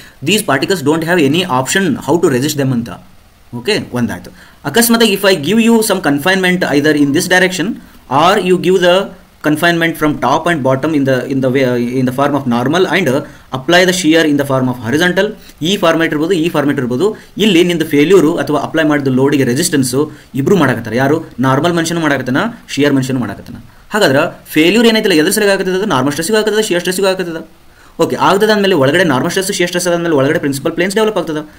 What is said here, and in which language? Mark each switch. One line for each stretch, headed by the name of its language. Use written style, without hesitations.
English: These particles don't have any option how to resist them ಅಂತ.
Kannada: Okay, ಒಂದಾಯ್ತು.
English: ಅಕಸ್ಮಾತ್ if I give you some confinement either in this direction or you give the confinement from top and bottom in the form of normal and apply the shear in the form of horizontal.
Kannada: ಈ format ಇರ್ಬೋದು. ಇಲ್ಲಿ ನಿಂದು failure ಅಥವಾ apply ಮಾಡಿದ ಲೋಡಿಗೆ resistance ಇಬ್ರು ಮಾಡಕತ್ತಾರೆ. ಯಾರು? Normal ಮನುಷ್ಯನು ಮಾಡಕತ್ತಾನ, shear ಮನುಷ್ಯನು ಮಾಡಕತ್ತಾನ. ಹಾಗಾದ್ರೆ ಫೇಲ್ಯೂರ್ ಏನೈತಿಲ್ಲ ಎದ್ರ ಸರಿಯಾಗಿ ಆಗ್ತದೆ? ನಾರ್ಮಲ್ ಸ್ಟ್ರೆಸ್ಸಿಗೂ ಆಗ್ತದೆ, ಶಿಯರ್ ಸ್ಟ್ರೆಸ್ಸಿಗೂ ಆಗ್ತದೆ. ಓಕೆ, ಆಗ್ತದಾದ್ಮೇಲೆ ಒಳಗಡೆ ನಾರ್ಮಲ್ ಸ್ಟ್ರೆಸ್ ಶಿಯರ್ ಸ್ಟ್ರೆಸ್ ಆದಮೇಲೆ ಒಳಗಡೆ ಪ್ರಿನ್ಸಿಪಲ್ ಪ್ಲೇನ್ಸ್ ಡೆವಲಪ್ ಆಗ್ತದೆ.